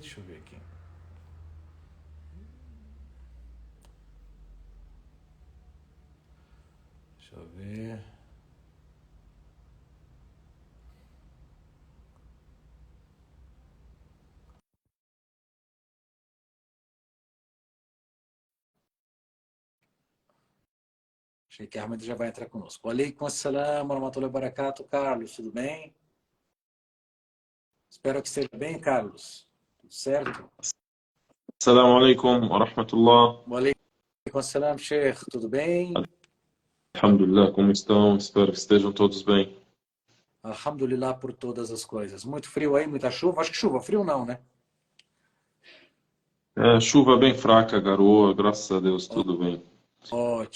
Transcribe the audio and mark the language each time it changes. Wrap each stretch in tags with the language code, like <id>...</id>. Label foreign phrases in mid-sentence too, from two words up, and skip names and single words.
<pt>Deixa eu ver aqui. Deixa eu ver. Sheikh Ahmed já vai entrar conosco.</pt> <ar>عليكم السلام، ورحمة الله وبركاته.</ar> <pt>Carlos, tudo bem? Espero que esteja bem, Carlos. Tudo certo?</pt> <ar>السلام عليكم ورحمة الله. عليكم السلام، شيخ.</ar> <pt>Tudo bem? Alhamdulillah, como estão? Espero que estejam todos bem. Alhamdulillah por todas as coisas. Muito frio aí, muita chuva? Acho que chuva, frio não, né? Chuva bem fraca, garoa, graças a Deus, tudo bem. E</pt>